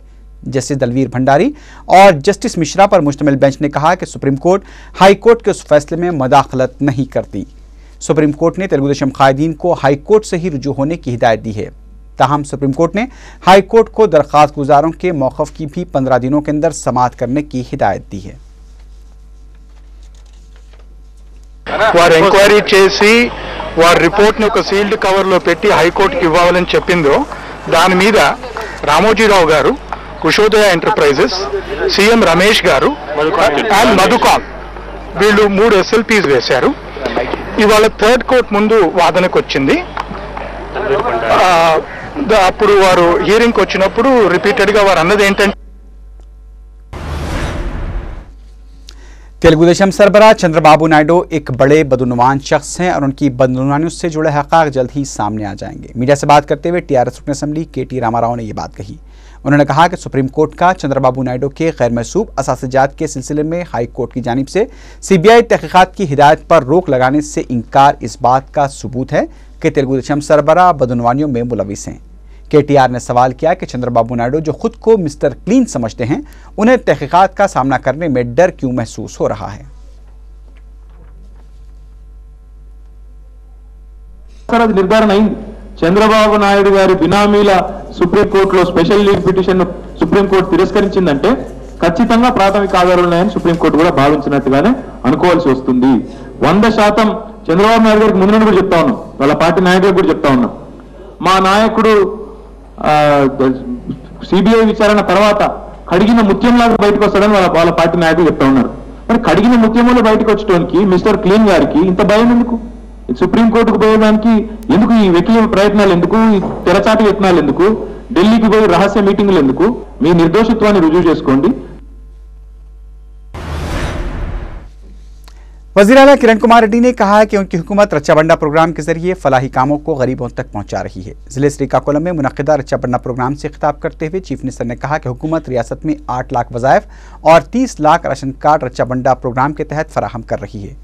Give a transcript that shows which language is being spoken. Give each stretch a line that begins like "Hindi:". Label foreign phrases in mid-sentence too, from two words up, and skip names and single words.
Urdu: جسٹس دلویر بھنڈاری اور جسٹس مشرا پر مشتمل بینچ نے کہا کہ سپریم کورٹ ہائی کورٹ کے اس فیصلے میں مداخلت نہیں کرتی. سپریم کورٹ نے تیلگو دیشم قائدین کو ہائی کورٹ سے ہی رجوع ہونے کی ہدایت دی ہے. تاہم سپریم کورٹ نے ہائی کورٹ کو درخواست گزاروں کے موقف کی بھی 15 دنوں کے اندر سماعت کرنے کی ہدایت دی ہے.
Telugu: వారు ఎంక్వైరీ చేసి వారి రిపోర్ట్ ని ఒక
English: sealed cover
Telugu: లో పెట్టి హైకోర్టు కి ఇవ్వాలని చెప్పిందో దాని మీద రామోజీరావు గారు, కుషోదయ ఎంటర్ప్రైజెస్, సీఎం రమేష్ గారు అండ్ మధుకాన్ వీళ్ళు 3 SLPs వేశారు. ఇవాళ
English: third court
Telugu: ముందు వాదనకు వచ్చింది. అప్పుడు వారు హియరింగ్ వచ్చినప్పుడు రిపీటెడ్ గా వారు అన్నది ఏంటంటే
Urdu: تیلگو دیشم سربراہ چندرابابو نائیڈو ایک بڑے بدعنوان شخص ہیں اور ان کی بدعنوانیوں سے جڑے حقائق جلد ہی سامنے آ جائیں گے. میڈیا سے بات کرتے ہوئے ٹی آر ایس رکن اسمبلی کے ٹی راما راؤ نے یہ بات کہی. انہوں نے کہا کہ سپریم کورٹ کا چندرابابو نائیڈو کے غیر محسوب اثاثہ جات کے سلسلے میں ہائی کورٹ کی جانب سے سی بی آئی تحقیقات کی ہدایت پر روک لگانے سے انکار اس بات کا ثبوت ہے کہ تیلگو دیشم سربراہ بدعنوانیوں میں ملوث ہیں. کے ٹی آر نے سوال کیا کہ چندرابابو نائیڈو جو خود کو مسٹر کلین سمجھتے ہیں، انہیں تحقیقات کا سامنا کرنے میں ڈر کیوں محسوس ہو رہا ہے.
Telugu: निर्धारण చంద్రబాబు నాయుడు గారి బినామీల సుప్రీం కోర్టులో
English: special leave petition
Telugu: సుప్రీం కోర్టు తిరస్కరించిందంటే ఖచ్చితంగా ప్రాథమిక ఆధారాలు ఉన్నాయని సుప్రీం కోర్టు కూడా భావించినట్టుగానే అనుకోవాల్సి వస్తుంది. 100% చంద్రబాబు నాయుడు గారికి ముందు నుండి కూడా చెప్తా ఉన్నాం, వాళ్ళ పార్టీ నాయకులకు కూడా చెప్తా ఉన్నాం, మా నాయకుడు సిబిఐ విచారణ తర్వాత కడిగిన ముత్యంలాగా బయటకు వస్తాడని వాళ్ళ పార్టీ నాయకులు చెప్తా ఉన్నారు. మరి కడిగిన ముత్యంలో బయటకు వచ్చేటానికి మిస్టర్ క్లీన్ గారికి ఇంత భయం ఎందుకు? సుప్రీంకోర్టుకు పోయేదానికి ఎందుకు ఈ వెకిలి ప్రయత్నాలు, ఎందుకు ఈ తెరచాటు యత్నాలు, ఎందుకు ఢిల్లీకి పోయి రహస్య మీటింగులు ఎందుకు? మీ నిర్దోషిత్వాన్ని రుజువు చేసుకోండి.
Urdu: وزیر اعلیٰ کرن کمار ریڈی نے کہا ہے کہ ان کی حکومت رچابنڈا پروگرام کے ذریعے فلاحی کاموں کو غریبوں تک پہنچا رہی ہے. ضلع سریکاکولم میں منعقدہ رچابنڈا پروگرام سے خطاب کرتے ہوئے چیف منسٹر نے کہا کہ حکومت ریاست میں 8 لاکھ وظائف اور 30 لاکھ راشن کارڈ رچابنڈا پروگرام کے تحت فراہم کر رہی ہے.